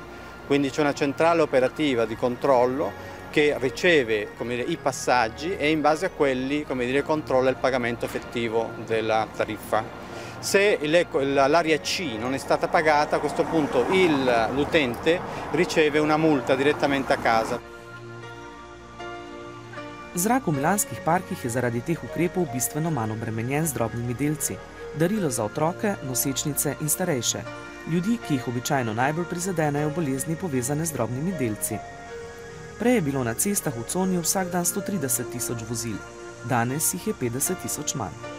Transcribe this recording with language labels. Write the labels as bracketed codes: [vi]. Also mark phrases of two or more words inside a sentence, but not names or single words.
[it] Quindi c'è una centrale operativa di controllo che riceve, i passaggi e in base a quelli, controlla il pagamento effettivo della tariffa. Se l'area C non è stata pagata, a questo punto l'utente riceve una multa direttamente a casa. [sl] Zrak v milanskih parkih je zaradi teh ukrepov bistveno manj obremenjen z drobnimi delci. Darilo za otroke, nosečnice in starejše. Ljudi, ki jih običajno najbolj prizadenejo bolezni povezane z drobnimi delci. Prej je bilo na cestah v coni vsak dan 130 000 vozil, danes jih je 50 000 manj.